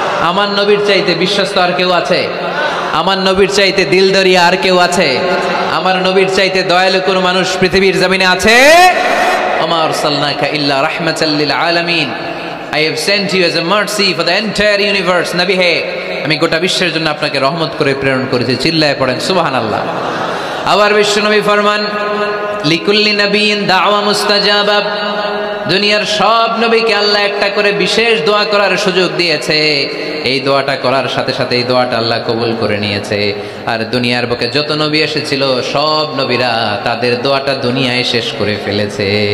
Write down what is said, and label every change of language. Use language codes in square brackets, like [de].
[bn] আমার নবীর চাইতে বিশ্বস্ত আর কেউ আছে? আমার নবীর চাইতে দিলদরিয়া আর কেউ আছে? আমার নবীর চাইতে দয়ালু কোন মানুষ পৃথিবীর জমিনে আছে? [ar] আমা আরসালনাকা ইল্লা রাহমাতাল লিল আলামিন, [en] I have sent you as a mercy for the entire universe. [bn] নবী হে, আমি গোটা বিশ্বের জন্য আপনাকে রহমত করে প্রেরণ করেছি। চিল্লায় পড়েন সুবহানাল্লাহ। আবার বিশ্বনবী ফরমান [ar] লিকুল্লি নবিয়্যিন দাওয়া মুস্তাজাবা, [bn] দুনিয়ার সব নবীকে আল্লাহ একটা করে বিশেষ দোয়া করার সুযোগ দিয়েছে। এই দোয়াটা করার সাথে সাথে এই দোয়াটা আল্লাহ কবুল করে নিয়েছে। আর দুনিয়ার বুকে যত নবী এসেছিল সব নবীরা তাদের দোয়াটা দুনিয়ায় শেষ করে ফেলেছে।